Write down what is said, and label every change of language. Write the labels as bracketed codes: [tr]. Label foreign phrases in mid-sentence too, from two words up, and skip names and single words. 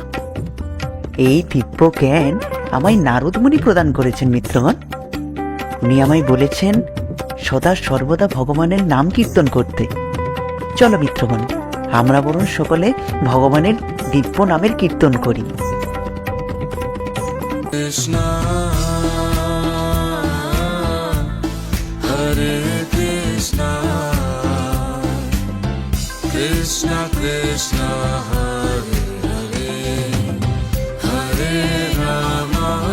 [bn] এই দিব্য জ্ঞান আমায় নারদ মুনি প্রদান করেছেন মিত্রগণ। উনি আমায় বলেছেন সদা সর্বদা ভগবানের নাম কীর্তন করতে। চলো মিত্রগণ, আমরা বরং সকলে ভগবানের দিব্য নামের কীর্তন করি। [sa] Krishna, Hare Krishna, Krishna Krishna, Hare Hare, Hare Rama,